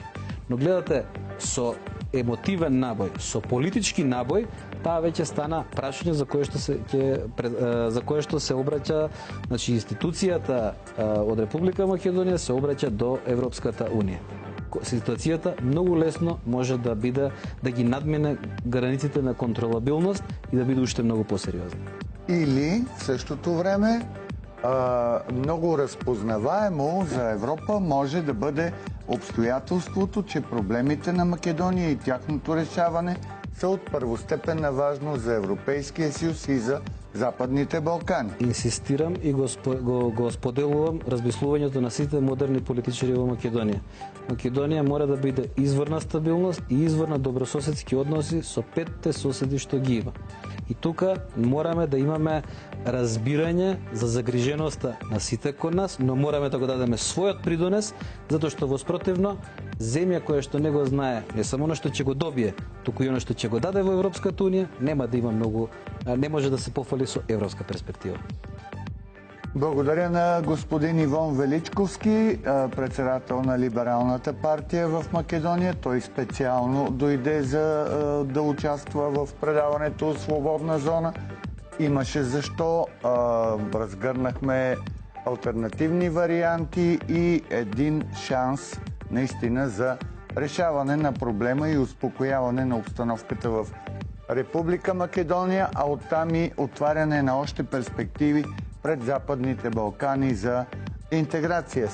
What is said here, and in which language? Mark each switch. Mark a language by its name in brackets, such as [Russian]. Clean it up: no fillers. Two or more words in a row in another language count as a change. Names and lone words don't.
[Macedonian] Но гледате, со емотивен набој, со политички набој, таа веќе стана прашање за кое што се обраќа, значи институцијата од Република Македонија се обраќа до Европската Унија. Ситуацијата многу лесно може да биде да ги надмине границите на контролабилност и да биде уште многу посериозна. [Bulgarian] Или в същото време много разпознаваемо за Европа може да бъде обстоятелството, че проблемите на Македония и тяхното решаване са от първостепенна важност за Европейския съюз и за Западните Балкани. [Macedonian] Инсистирам и го споделувам размислувањето на сите модерни политичари во Македонија. Македонија мора да биде извор на стабилност и извор на добрососедски односи со 5 соседи што ги има. И тука мораме да имаме разбирање за загриженоста на сите кон нас, но мораме да го дадеме својот придонес, затоа што воспротивно земја која што не го знае не само она што ќе го добие, туку и она што ќе го даде во Европската Унија, нема да има многу, не може да се пофали со европска перспектива. [Bulgarian] Благодаря на господин Ивон Величковски, председател на Либералната партия в Македония. Той специално дойде за да участва в предаването Свободна зона. Имаше защо. Разгърнахме алтернативни варианти и един шанс наистина за решаване на проблема и успокояване на обстановката в Република Македония, а оттам и отваряне на още перспективи пред Западните Балкани за интеграция.